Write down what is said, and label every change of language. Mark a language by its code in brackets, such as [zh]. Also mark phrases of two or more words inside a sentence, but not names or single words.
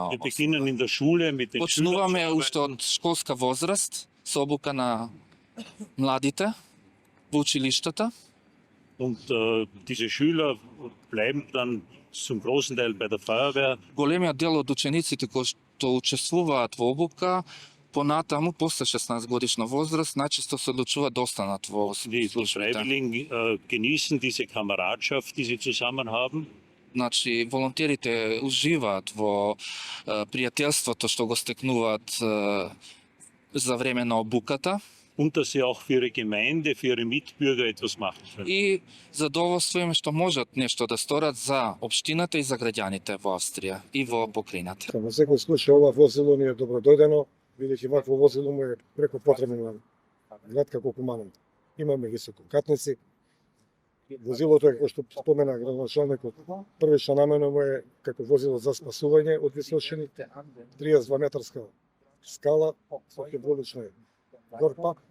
[de] Wir [mk] основа. [de] beginnen in der Schule mit den [mk] Почнуваме [de] Schülern zu [mk] уште [de] arbeiten. [mk] од школска возраст со обука на младите во училиштата. [de] Und diese Schüler bleiben dann zum großen Teil bei der Feuerwehr. [mk] Големиот дел од учениците кои што учествуваат во обука, понатаму, после 16 годишна возраст, најчесто се одлучуваат да останат во [de] Die [mk] службите. [de] Freiwilligen genießen diese Kameradschaft, die sie zusammen haben. [mk] Значи, волонтерите уживаат во пријателството што го стекнуваат за време на обуката [de] Und dass sie auch für ihre Gemeinde, für ihre Mitbürger etwas machen können. [mk] и задоволство им што можат нешто да сторат за општината и за граѓаните во Австрија и во покрајната. Во секој случај ова возило ни е добродојдено, бидејќи вакво возило му е преко потребно на град како Куманово. Имаме висококатници. Возилото е, како што спомена градоначалникот, првична намена му е како возило за спасување од височини, 32 метарска скала со хидравлична горпа.